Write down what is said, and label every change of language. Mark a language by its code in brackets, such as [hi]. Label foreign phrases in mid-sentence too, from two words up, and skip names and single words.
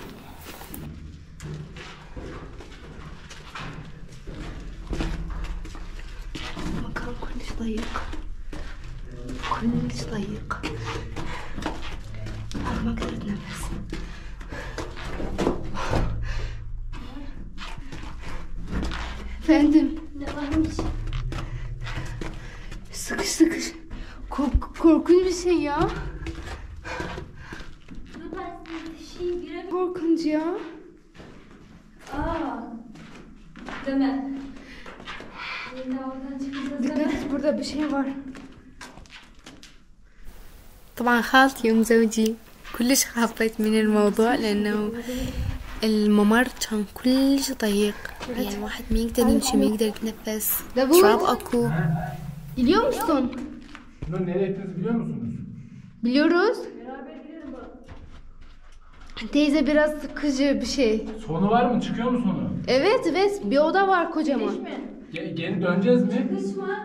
[ar] مكان كلش ضيق، كلش ضيق، ما اقدر اتنفس. [tr] فندم sıkış sıkış korkunç bir şey ya. Korkunç ya. Deme. Dikkat et, burada bir şey var. [ar] طبعا خالتي وزوجي كلش خافت من الموضوع، لأنه الممر كان كلش ضيق، يعني الواحد ما يقدر يمشي، ما يقدر يتنفس. شراب اكو. [tr] Biliyor musun? Bunu nereye ettiniz biliyor musunuz? Biliyoruz. Teyze biraz sıkıcı bir şey. Sonu var mı? Çıkıyor mu sonu? Evet evet, bir oda var kocaman. Geri döneceğiz mi? Kısma.